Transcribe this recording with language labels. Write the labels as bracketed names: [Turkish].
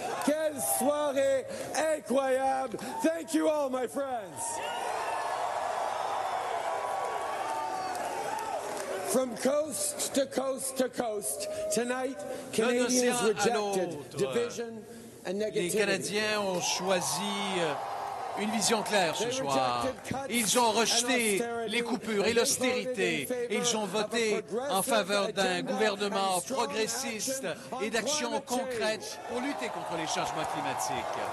[French] Quelle soirée incroyable. [English] Thank you all, my friends. From coast to coast to coast, tonight, Canadians rejected division and negativity. [French] Les Canadiens ont choisi une vision claire ce soir. Ils ont rejeté les coupures et l'austérité. Ils ont voté en faveur d'un gouvernement progressiste et d'actions concrètes pour lutter contre les changements climatiques.